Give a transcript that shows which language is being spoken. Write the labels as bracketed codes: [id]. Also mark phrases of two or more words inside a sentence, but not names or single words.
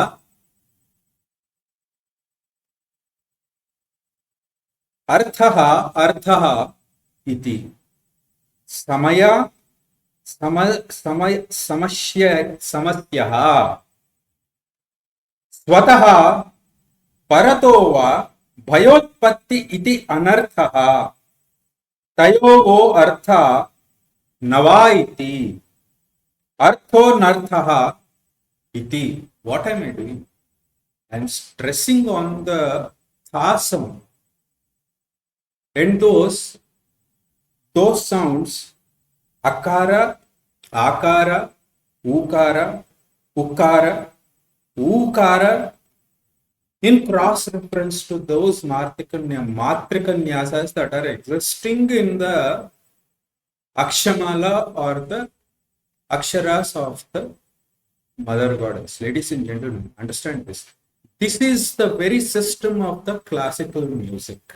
[sa] इति, समस्यः, स्वतः परतो वा भयोत्पत्ति इति अनर्थः, तयोः अर्थ नवा इति, अर्थो नर्थः इति. [en] What am I doing? I am stressing on the tha sound. And those sounds, [sa] अकार, अकार, उकार, उकार, उकार, [en] in cross reference to those matrikanyasas that are existing in the Akshamala or the Aksharas of the Mother Goddess. Ladies and gentlemen, understand this. This is the very system of the classical music.